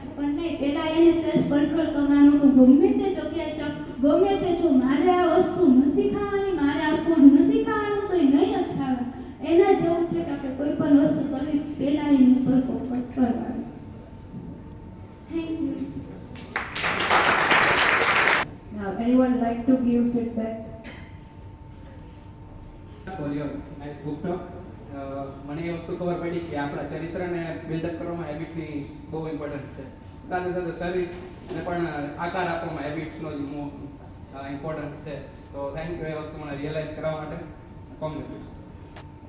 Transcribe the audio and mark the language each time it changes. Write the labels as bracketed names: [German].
[Gujarati] પણ નહીં, પહેલા એને સેલ્ફ કંટ્રોલ કરવાનું કે ગમે તે જગ્યાએ જાઉં, ગમે તે જો મારે આ વસ્તુ નથી ખાવાની, મારે આ ફૂડ નથી ખાવાનું તો એ નહીં જ ખાવાનું. એના જેવું છે કે આપણે કોઈ પણ વસ્તુ કરવી પહેલા એની ઉપર ફોકસ કરવાનું. [English] Thank you. Now, anyone like to give feedback? For your nice book talk. [Gujarati] મને એ વસ્તુ ખબર પડી કે આપણા ચરિત્રને બિલ્ડઅપ કરવામાં હેબિટની બહુ ઇમ્પોર્ટન્સ છે. સાથે સાથે શરીરને પણ આકાર આપવામાં હેબિટ્સનો જ ઇમ્પોર્ટન્સ છે. તો થેન્ક યુ એ વસ્તુ મને રિયલાઇઝ કરવા માટે. કોંગ્રેચ્યુલેશન.